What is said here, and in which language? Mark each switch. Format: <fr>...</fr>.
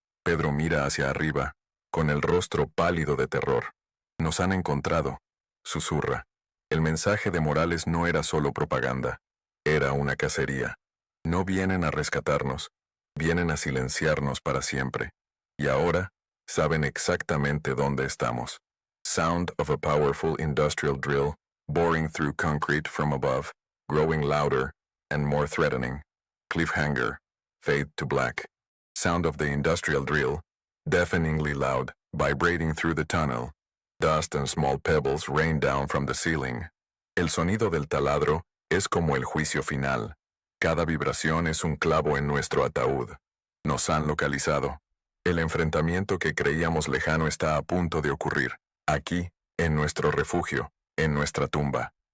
<es>Pedro mira hacia arriba, con el rostro pálido de terror. Nos han encontrado, susurra. El mensaje de Morales no era solo propaganda, era una cacería. No vienen a rescatarnos, vienen a silenciarnos para siempre. Y ahora, saben exactamente dónde estamos.</es> <en>Sound of a powerful industrial drill, boring through concrete from above, growing louder and more threatening. Cliffhanger, fade to black. Sound of the industrial drill, deafeningly loud, vibrating through the tunnel. Dust and small pebbles rain down from the ceiling.</en> <es>El sonido del taladro es como el juicio final. Cada vibración es un clavo en nuestro ataúd. Nos han localizado. El enfrentamiento que creíamos lejano está a punto de ocurrir. Aquí, en nuestro refugio, en nuestra tumba.</es>